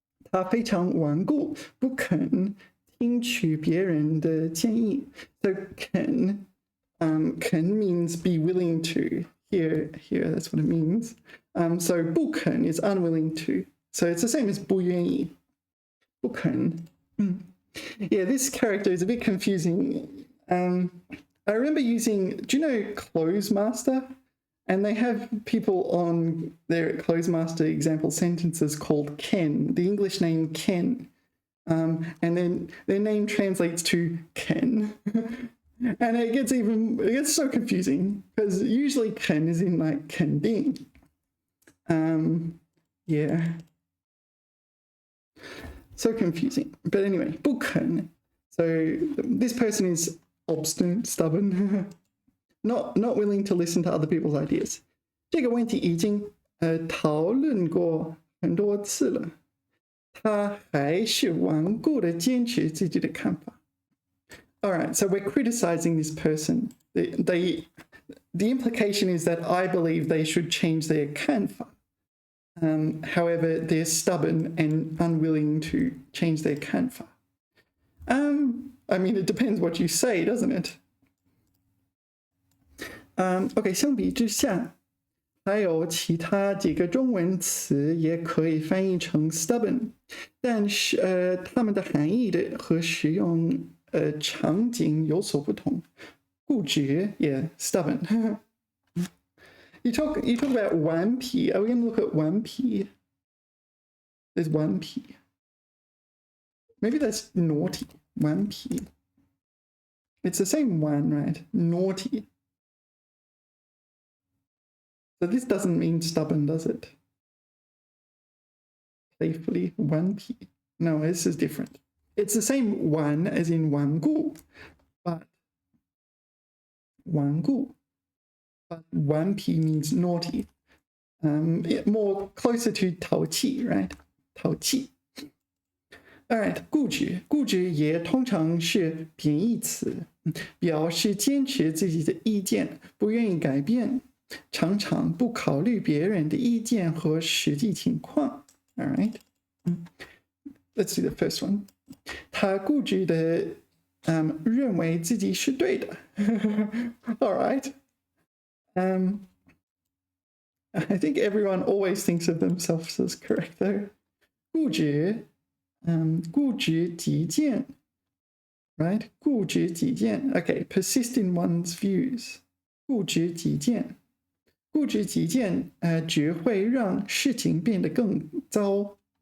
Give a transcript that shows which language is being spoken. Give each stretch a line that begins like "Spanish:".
Chinese: 他非常顽固，不肯听取别人的建议。
English: So can means be willing to. Here, that's what it means. So 不肯 is unwilling to. So it's the same as 不愿意。
Chinese: 不肯。
English: Yeah, this character is a bit confusing. I remember using, do you know Close Master? And they have people on their Close Master example sentences called Ken, the English name Ken. And then their name translates to Ken. And it gets so confusing because usually Ken is in like Kending. Yeah. So confusing. But anyway, 不肯. So this person is obstinate, stubborn, not willing to listen to other people's ideas.
Chinese: 这个问题已经讨论过很多次了，他还是顽固地坚持自己的看法。
English: All right, so we're criticizing this person. The implication is that I believe they should change their 看法. However, they're stubborn and unwilling to change their 看法. I mean, it depends what you say, doesn't it?
Chinese: Okay, 相比之下，还有其他几个中文词也可以翻译成 stubborn， 但是它们的含义的和使用场景有所不同。
English: 固执 yeah, stubborn. You talk about 顽皮. Are we going to look at 顽皮? There's 顽皮.Maybe that's naughty. 顽皮. It's the same one, right? Naughty. So this doesn't mean stubborn, does it? Playfully, 顽皮. No, this is different. It's the same one as in 顽固, but 顽固. But 顽皮 means naughty. More closer to 淘气, right?
Chinese: 淘气.
English: All right, 固执.
Chinese: 固执也通常是贬义词，表示坚持自己的意见，不愿意改变，常常不考虑别人的意见和实际情况。
English: All right, let's do the first one.
Chinese: 他固执的认为自己是对的。
English: All right. I think everyone always thinks of themselves as correct, though.
Chinese: 固执，固执己见 right?
English: 固执己见 Okay, persist in one's views.
Chinese: 固执己见，固执己见只会让事情变得更糟。